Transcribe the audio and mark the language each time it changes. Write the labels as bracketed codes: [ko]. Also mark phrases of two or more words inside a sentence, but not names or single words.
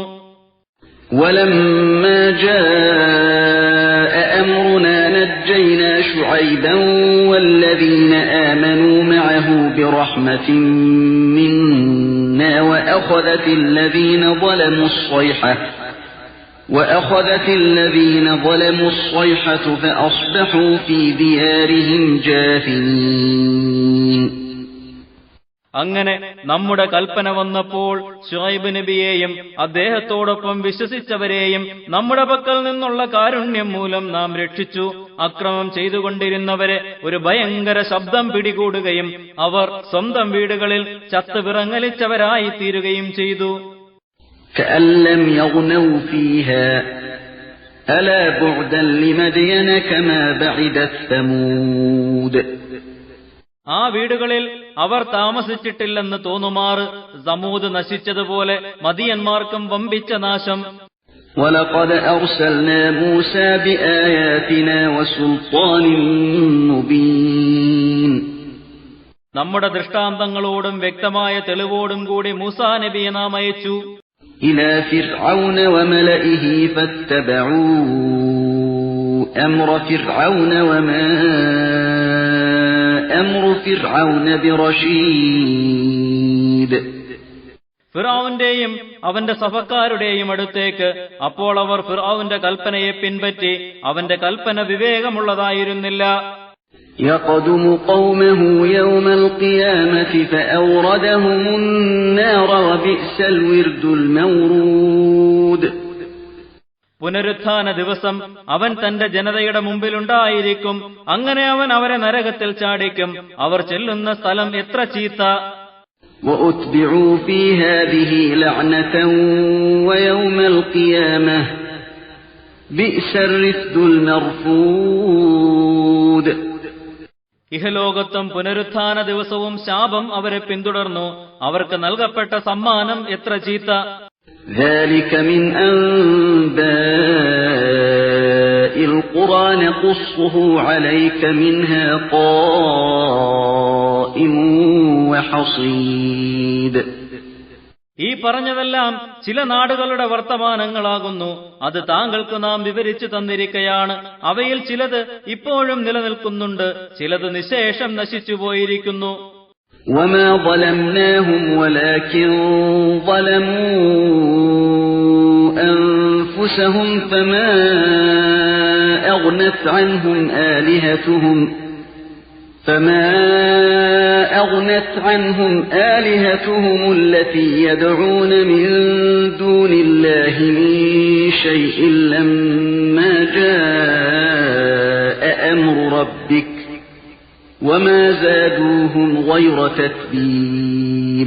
[ar] وَلَمَّا جَاءَ أَمْرُنَا نَجَّيْنَا شُعَيْبًا وَالَّذِينَ آمَنُوا مَعَهُ بِرَحْمَةٍ مِنَّا وَأَخَذَتِ الَّذِينَ ظَلَمُوا الصَّيْحَةُ فَأَصْبَحُوا فِي دِيَارِهِمْ جَاثِمِينَ. [ml] അങ്ങനെ നമ്മുടെ കൽപ്പന വന്നപ്പോൾ ശുഐബ് നബിയെയും അദ്ദേഹത്തോടൊപ്പം വിശ്വസിച്ചവരെയും നമ്മുടെ പക്കൽ നിന്നുള്ള കാരുണ്യം മൂലം നാം രക്ഷിച്ചു. അക്രമം ചെയ്തുകൊണ്ടിരുന്നവരെ ഒരു ഭയങ്കര ശബ്ദം പിടികൂടുകയും അവർ സ്വന്തം വീടുകളിൽ ചത്തുവിറങ്ങലിച്ചവരായി തീരുകയും ചെയ്തു. [ar] كأن لم يغنوا فيها ألا بعدا لمدين كما بعدت ثمود. [ml] ആ വീടുകളിൽ അവർ താമസിച്ചിട്ടില്ലെന്ന് തോന്നുമാറ് സമൂദ് നശിച്ചതുപോലെ മദിയന്മാർക്കും വമ്പിച്ച നാശം. [ar] ولقد أرسلنا موسى بآياتنا وسلطان مبين [ml] നമ്മുടെ ദൃഷ്ടാന്തങ്ങളോടും വ്യക്തമായ തെളിവോടും കൂടി മൂസാ നബിയെ നാം അയച്ചു. [ar] إلى فرعون وملئه فاتبعوا أمر فرعون وما أمر فرعون برشيد. [ml] ഫിർഔന്റെയും അവന്റെ സഭക്കാരുടെയും അടുത്തേക്ക്. അപ്പോൾ അവർ ഫിർഔന്റെ കൽപ്പനയെ പിൻപറ്റി. അവന്റെ കൽപ്പന വിവേകമുള്ളതായിരുന്നില്ല. [ar] يقدم قومه يوم القيامة فأوردهم النار وبئس الورد المورود. [ml] പുനരുത്ഥാന ദിവസം അവൻ തന്റെ ജനതയുടെ മുമ്പിലുണ്ടായിരിക്കും. അങ്ങനെ അവൻ അവരെ നരകത്തിൽ ചാടിക്കും. അവർ ചെല്ലുന്ന സ്ഥലം എത്ര ചീത്ത. [ar] وأتبعوا في هذه لعنة ويوم القيامة بئس الرفد المرفود. [ml] ഇഹലോകത്തും പുനരുത്ഥാന ദിവസവും ശാപം അവരെ പിന്തുടർന്നു. അവർക്ക് നൽകപ്പെട്ട സമ്മാനം എത്ര ചീത്ത. [ar] ذلك من أنباء القرى نقصه عليك منها قائم وحصيد. [ml] ഈ പറഞ്ഞതെല്ലാം ചില നാടുകളുടെ വർത്തമാനങ്ങളാകുന്നു. അത് താങ്കൾക്ക് നാം വിവരിച്ചു തന്നിരിക്കയാണ്. അവയിൽ ചിലത് ഇപ്പോഴും നിലനിൽക്കുന്നുണ്ട്, ചിലത് നിശേഷം നശിച്ചുപോയിരിക്കുന്നു. [ar] وما ظلمناهم ولكن ظلموا أنفسهم فما أغنت عنهم آلهتهم التي يدعون من دون الله من شيء لما جاء أمر ربك وما زادوهم غير تتبيب.